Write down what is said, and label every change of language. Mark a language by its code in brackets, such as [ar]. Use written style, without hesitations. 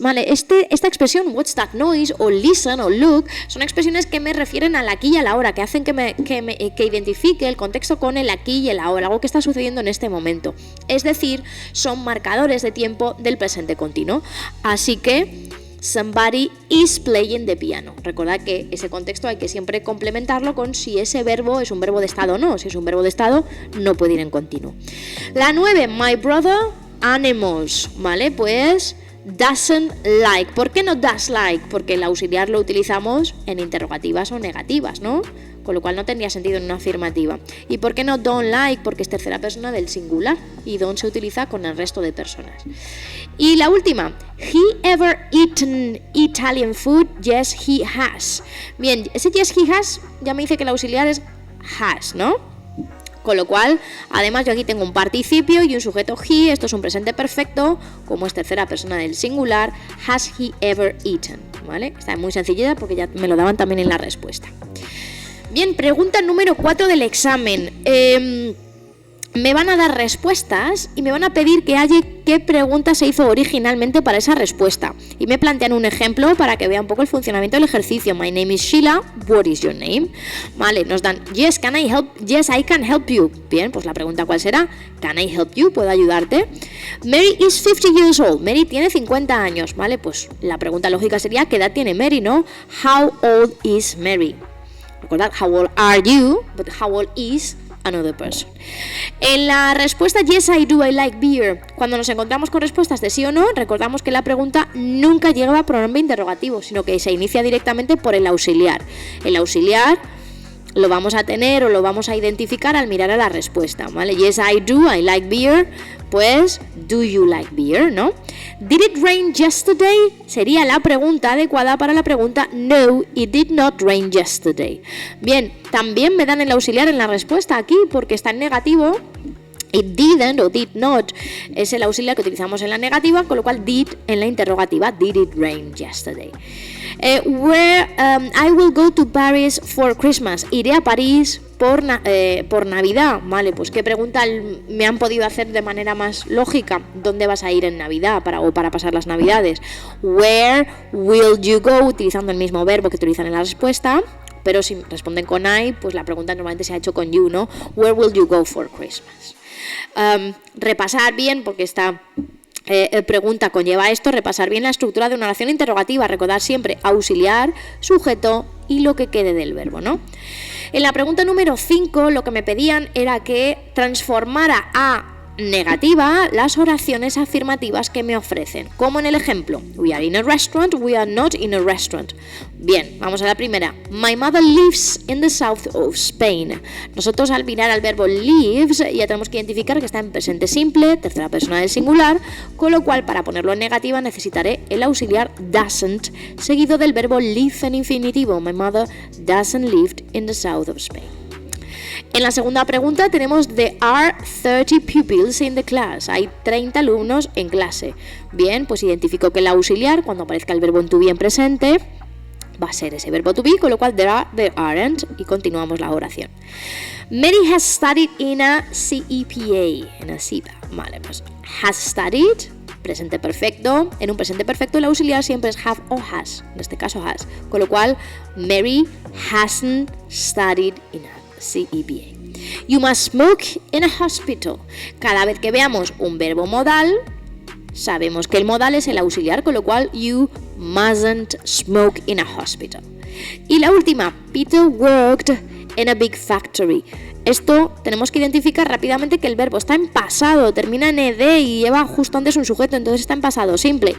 [es] Vale, esta expresión, [en] what's that noise, [es] o listen, o look, son expresiones que me refieren al aquí y a la hora, que hacen que identifique el contexto con el aquí y el ahora, algo que está sucediendo en este momento. Es decir, son marcadores de tiempo del presente continuo. [en] Así que somebody is playing the piano. [es] Recordad que ese contexto hay que siempre complementarlo con si ese verbo es un verbo de estado o no. Si es un verbo de estado, no puede ir en continuo. La 9, [en] my brother animals, [es] ¿vale? Pues [en] doesn't like. [es] ¿Por qué no [en] does like? [es] Porque el auxiliar lo utilizamos en interrogativas o negativas, ¿no? Con lo cual no tendría sentido en una afirmativa. ¿Y por qué no don't like? Porque es tercera persona del singular y don't se utiliza con el resto de personas. Y la última, [en] he ever eaten Italian food? Yes, he has. [es] Bien, ese [en] yes, he has [es] ya me dice que el auxiliar es has, ¿no? Con lo cual, además yo aquí tengo un participio y un sujeto he, esto es un presente perfecto, como es tercera persona del singular, [en] has he ever eaten, [es] ¿vale? Está muy sencillita porque ya me lo daban también en la respuesta. Bien, pregunta número 4 del examen. Me van a dar respuestas y me van a pedir que haya qué pregunta se hizo originalmente para esa respuesta. Y me plantean un ejemplo para que vea un poco el funcionamiento del ejercicio. [en] My name is Sheila, what is your name? [es] Vale, nos dan, [en] yes, can I help? Yes, I can help you. [es] Bien, pues la pregunta ¿cuál será? [en] Can I help you? [es] ¿Puedo ayudarte? [en] Mary is 50 years old. [es] Mary tiene 50 años, ¿vale? Pues la pregunta lógica sería ¿qué edad tiene Mary, no? [en] How old is Mary? [es] Recordad, [en] how old are you? But how old is another person. [es] En la respuesta [en] yes I do, I like beer, [es] cuando nos encontramos con respuestas de sí o no, recordamos que la pregunta nunca lleva pronombre interrogativo, sino que se inicia directamente por el auxiliar. El auxiliar lo vamos a tener o lo vamos a identificar al mirar a la respuesta, ¿vale? [en] Yes, I do, I like beer, pues do you like beer, ¿no? Did it rain yesterday? [es] Sería la pregunta adecuada para la pregunta [en] no, it did not rain yesterday. [es] Bien, también me dan el auxiliar en la respuesta aquí porque está en negativo. [en] It didn't [es] o [en] did not [es] es el auxiliar que utilizamos en la negativa, con lo cual did en la interrogativa. [en] Did it rain yesterday? I will go to Paris for Christmas. [es] Iré a París por Navidad. Vale, pues qué pregunta me han podido hacer de manera más lógica. ¿Dónde vas a ir en Navidad para pasar las Navidades? [en] Where will you go? [es] Utilizando el mismo verbo que utilizan en la respuesta. Pero si responden con I, pues la pregunta normalmente se ha hecho con you, ¿no? [en] Where will you go for Christmas? [es] Repasar bien, porque esta pregunta conlleva esto, repasar bien la estructura de una oración interrogativa, recordar siempre auxiliar, sujeto y lo que quede del verbo, ¿no? En la pregunta número 5 lo que me pedían era que transformara a negativa las oraciones afirmativas que me ofrecen, como en el ejemplo [en] we are in a restaurant, [es] we are not in a restaurant. Bien, vamos a la primera. [en] My mother lives in the south of Spain. [es] Nosotros al mirar al verbo lives ya tenemos que identificar que está en presente simple, tercera persona del singular, con lo cual para ponerlo en negativa necesitaré el auxiliar doesn't seguido del verbo live en infinitivo. [en] My mother doesn't live in the south of Spain. [es] En la segunda pregunta tenemos [en] there are 30 pupils in the class. [es] Hay 30 alumnos en clase. Bien, pues identifico que el auxiliar, cuando aparezca el verbo en to be en presente, va a ser ese verbo to be, con lo cual [en] there aren't, [es] y continuamos la oración. [en] Mary has studied in a CEPA, [es] en a CEPA. Vale, pues [en] has studied, [es] presente perfecto. En un presente perfecto el auxiliar siempre es have o has, en este caso has, con lo cual [en] Mary hasn't studied in a CEPA. You must smoke in a hospital. [es] Cada vez que veamos un verbo modal, sabemos que el modal es el auxiliar, con lo cual [en] you mustn't smoke in a hospital. [es] Y la última, [en] Peter worked in a big factory. [es] Esto tenemos que identificar rápidamente que el verbo está en pasado, termina en ed y lleva justo antes un sujeto, entonces está en pasado simple.